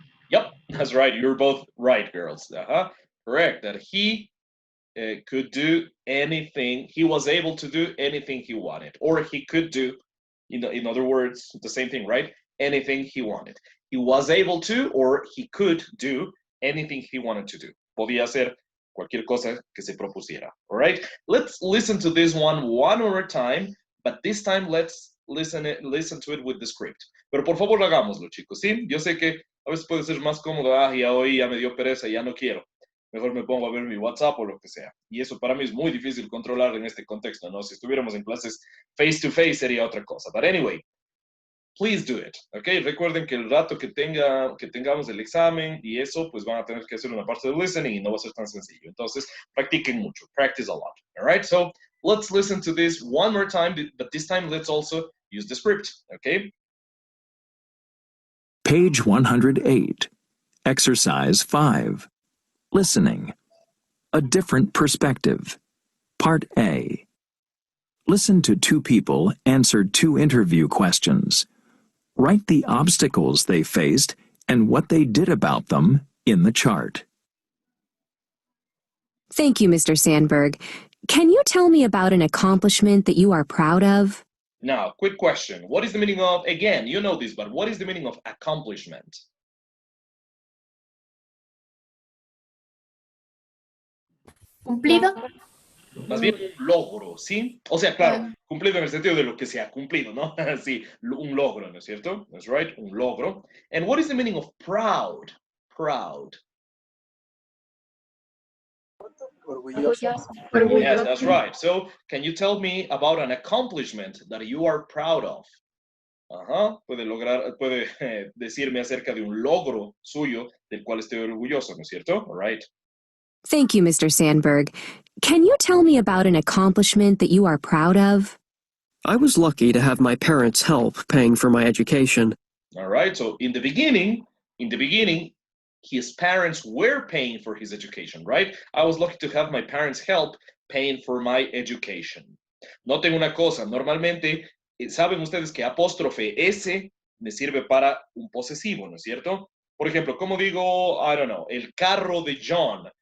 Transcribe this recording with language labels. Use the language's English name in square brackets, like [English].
[English] Yep, that's right. You're both right, girls. Correct. That he could do anything. He was able to do anything he wanted, or he could do, in other words, the same thing, right? Anything he wanted. He was able to, or he could do anything he wanted to do. [Spanish] Podía hacer cualquier cosa que se propusiera. [English] All right. Let's listen to this one more time, but this time let's listen to it with the script. [Spanish] Pero por favor hagámoslo, chicos, ¿sí? Yo sé que a veces puede ser más cómodo, ya hoy ya me dio pereza, ya no quiero. Mejor me pongo a ver mi WhatsApp o lo que sea. Y eso para mí es muy difícil controlar en este contexto, ¿no? Si estuviéramos en clases face to face sería otra cosa. [English] But anyway, please do it, [Spanish] ¿ok? Recuerden que el rato que tengamos el examen y eso, pues van a tener que hacer una parte de listening y no va a ser tan sencillo. Entonces, practiquen mucho. [English] Practice a lot, all right? So, let's listen to this one more time, but this time let's also use the script, okay? Page 108. Exercise 5. Listening. A different perspective. Part A. Listen to two people answer two interview questions. Write the obstacles they faced and what they did about them in the chart. Thank you, Mr. Sandberg. Can you tell me about an accomplishment that you are proud of? Now, quick question. What is the meaning of, again, you know this, but what is the meaning of accomplishment? [Spanish] Cumplido. Más bien, logro, ¿sí? O sea, claro, cumplido en el sentido de lo que se ha cumplido, ¿no? Sí, un logro, ¿no es cierto? [English] That's right, [Spanish] un logro. [English] And what is the meaning of proud? Proud. [Spanish] Orgulloso. [English] Yes, that's right. So, can you tell me about an accomplishment that you are proud of? [Spanish] Puede decirme acerca de un logro suyo del cual esté orgulloso, ¿no es cierto? [English] All right. Thank you, Mr. Sandberg. Can you tell me about an accomplishment that you are proud of? I was lucky to have my parents' help paying for my education. All right. So in the beginning, his parents were paying for his education, right? I was lucky to have my parents' help paying for my education. [Spanish] Noten una cosa, normalmente, saben ustedes que apóstrofe S me sirve para un posesivo, ¿no es cierto? Por ejemplo, ¿cómo digo, [English] I don't know, [Spanish] el carro de John?